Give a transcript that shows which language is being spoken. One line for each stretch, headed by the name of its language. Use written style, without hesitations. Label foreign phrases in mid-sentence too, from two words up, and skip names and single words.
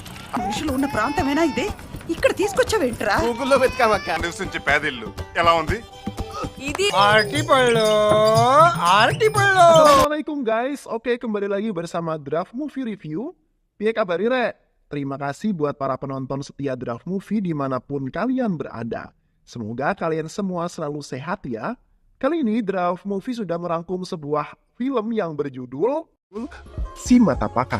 Telugu: మనుషులు ఉన్న ప్రాంతమేనా ఇది? ఇక్కడ తీసుకొచ్చావేంట్రా? గూగుల్లో వెతకామక్క. నివసించే పేదిల్లు ఎలా ఉంది? ఇది Artipolo.
Indonesian: Assalamualaikum guys, oke kembali lagi bersama Draft Movie Review.
Javanese: Piye kabar Rek?
Indonesian: Terima kasih buat para penonton setia Draft Movie dimanapun kalian berada. Semoga kalian semua selalu sehat ya. Kali ini Draft Movie sudah merangkum sebuah film yang berjudul Si Matapaka.